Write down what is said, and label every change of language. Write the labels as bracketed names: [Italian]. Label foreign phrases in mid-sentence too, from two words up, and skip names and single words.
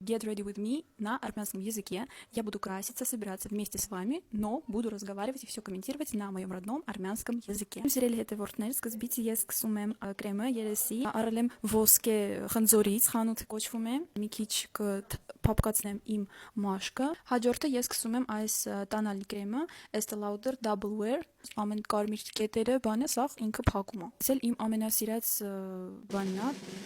[English] Get ready with me [Russian] на армянском языке. Я буду краситься, собираться вместе с вами, но буду разговаривать и все комментировать на моем родном армянском языке. [Armenian] Սիրելի հետևորդներ, սկզբից ես սկսում եմ կրեմը երեսի, առել եմ ոսկե խնձորից, խանութ կոչվում է, մի քիչ փափկացնեմ իմ մաշկը։ Հաջորդը ես սկսում եմ այս տանալի կրեմը, Estee Lauder Double Wear, ամեն կարմիր կետերը բանը, սա ինքը փակում է։ Սել իմ ամենասիրած բանն է,